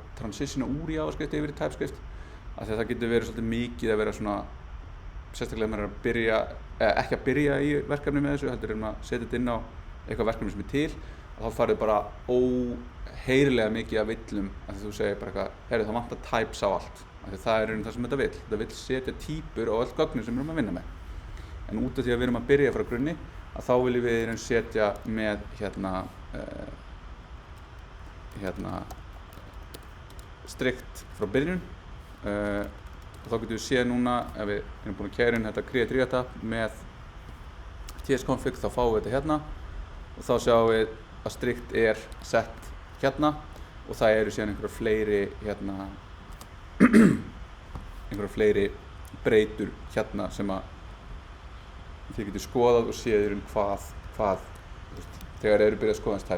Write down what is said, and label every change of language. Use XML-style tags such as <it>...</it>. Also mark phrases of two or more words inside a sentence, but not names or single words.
<is>að transitiona úr JavaScript yfir í TypeScript af því að það getur verið svolítið mikið að vera svona sérstaklega maður er ekki að byrja í verkefni með þessu heldur að setja þetta inn á eitthvað verkefni sem er til og þá farið bara óheyrilega mikið af villum af því þú segir bara eitthvað það vantar types á allt af því það er það sem þetta vill setja týpur á öll gögnin sem við erum að vinna með en út af því að við erum að byrja frá grunni að þá viljum við setja með strikt frá byrjun og þá getum við séð núna ef við erum búin að keyra inn þetta create React app með tsconfig þá fáum við þetta hérna og þá sjáum við að strikt er sett hérna og það eru síðan einhverjar fleiri breytur hérna sem að þið getur skoðað og séð hvað þegar eru byrjað að skoða hans</is>